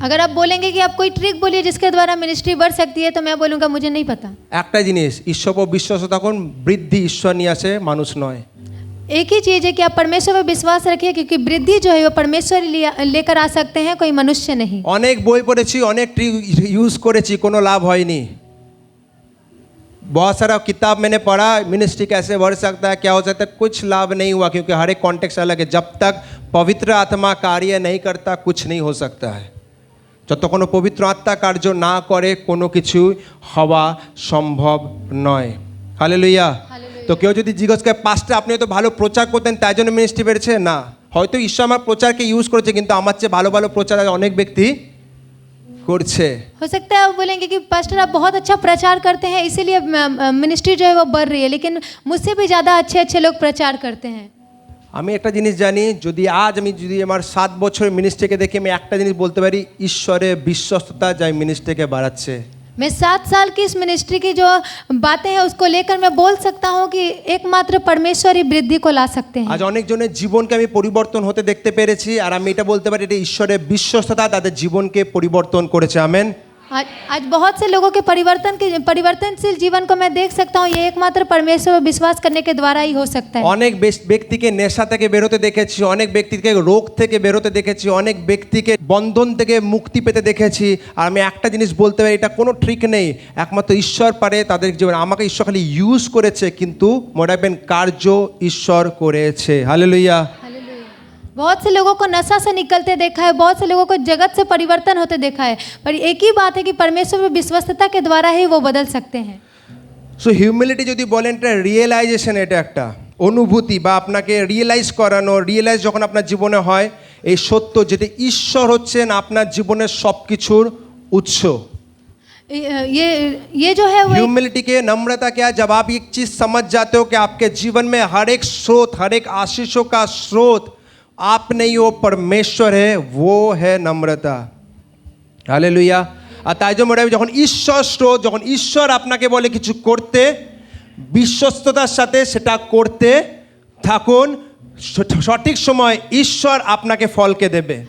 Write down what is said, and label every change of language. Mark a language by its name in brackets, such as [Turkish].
[Hindi] अगर आप बोलेंगे कि आप कोई ट्रिक बोलिए जिसके द्वारा मिनिस्ट्री बढ़ सकती है, तो मैं बोलूँगा मुझे नहीं पता। [Bangla] একটা জিনিস ঈশ্বর ও বিশ্বাস তখন বৃদ্ধি ঈশ্বর নিয়ে আসে, মানুষ নয়। [Hindi] एक ही चीज़ है कि आप परमेश्वर पर विश्वास रखिए, क्योंकि वृद्धि जो है वो परमेश्वर लेकर आ सकते हैं, कोई मनुष्य नहीं। [Bangla] অনেক বই পড়েছি, অনেক ট্রিক यूज করেছি, কোনো লাভ হয়নি। [Hindi] बहुत सारा किताब मैंने पढ़ा, मिनिस्ट्री कैसे बढ़ सकता है, क्या हो सकता है, कुछ लाभ नहीं हुआ, क्योंकि हर एक कॉन्टेक्स्ट अलग है। जब तक पवित्र आत्मा कार्य नहीं करता कुछ नहीं हो सकता है। [Bangla] যতক্ষণ পবিত্র আত্মা কার্য না করে কোনো কিছু হওয়া সম্ভব নয়। হালেলুয়া। তো কেউ যদি জিজ্ঞেস করে পাস্টার আপনি তো ভালো প্রচার করতেন তাই জন্য মিনিস্ট্রি বেড়েছে, না, হয়তো ঈশ্বর আমার প্রচারকে ইউজ করেছে, কিন্তু আমার চেয়ে ভালো ভালো প্রচার অনেক ব্যক্তি করছে। [Hindi] हो सकता है वो बोलेंगे कि पास्टर आप बहुत अच्छा प्रचार करते हैं इसीलिए मिनिस्ट्री जो है वो बढ़ रही है, लेकिन मुझसे भी ज़्यादा अच्छे अच्छे लोग प्रचार करते हैं। [Bangla] আমি একটা জিনিস জানি, যদি আজ আমি যদি আমার 7 বছরের মিনিস্ট্রিকে দেখে আমি একটা জিনিস বলতে পারি, ঈশ্বরের বিশ্বস্ততা যাই মিনিস্ট্রিকে বাড়াচ্ছে। [Hindi] मैं 7 साल की इस मिनिस्ट्री की जो बातें हैं उसको लेकर मैं बोल सकता हूँ कि एकमात्र परमेश्वर ही वृद्धि को ला सकते हैं। [Bangla] আজ অনেকজনের জীবনকে আমি পরিবর্তন হতে দেখতে পেরেছি, আর আমি এটা বলতে পারি এটা ঈশ্বরের বিশ্বস্ততা তাদের জীবনকে পরিবর্তন করেছে। আমেন। [Hindi] आज बहुत से लोगों के परिवर्तनशील जीवन को मैं देख सकता हूँ, ये एकमात्र परमेश्वर पर विश्वास करने के द्वारा ही हो सकता है। [Bangla] অনেক ব্যক্তিকে নেশা থেকে বেরোতে দেখেছি, অনেক ব্যক্তিকে রোগ থেকে বেরোতে দেখেছি, অনেক ব্যক্তিকে বন্ধন থেকে মুক্তি পেতে দেখেছি। আর আমি একটা জিনিস বলতে পারি, এটা কোনো ট্রিক নেই, একমাত্র ঈশ্বর পারে তাদের জীবনে। আমাকে ঈশ্বর খালি ইউজ করেছে, কিন্তু মনে রাখবেন কার্য ঈশ্বর করেছে। হালেলুয়া। [Hindi] बहुत से लोगों को नशा से निकलते देखा है, बहुत से लोगों को जगत से परिवर्तन होते देखा है, पर एक ही बात है कि परमेश्वर पर विश्वस्तता के द्वारा ही वो बदल सकते हैं। [Bangla] সো হিউমিলিটি যদি বলেন এটা রিয়েলাইজেশন, এটা একটা অনুভূতি বা আপনাকে রিয়েলাইজ করানো। রিয়েলাইজ যখন আপনার জীবনে হয় এই সত্য যেটা ঈশ্বর হচ্ছেন আপনার জীবনের সব কিছুর উৎস। [Hindi] ये जो है वो ह्यूमिलिटी के नम्रता क्या है, जब आप एक चीज़ समझ जाते हो कि आपके जीवन में हर एक स्रोत, हर एक आशीषों का स्रोत आप नहीं हो, परमेश्वर है, वो है नम्रता। हालेलुया। [Bangla] আর তাই জন্য মনে হয় যখন ঈশ্বর স্রোত, যখন ঈশ্বর আপনাকে বলে কিছু করতে, বিশ্বস্ততার সাথে সেটা করতে থাকুন, সঠিক সময় ঈশ্বর আপনাকে ফলকে দেবে।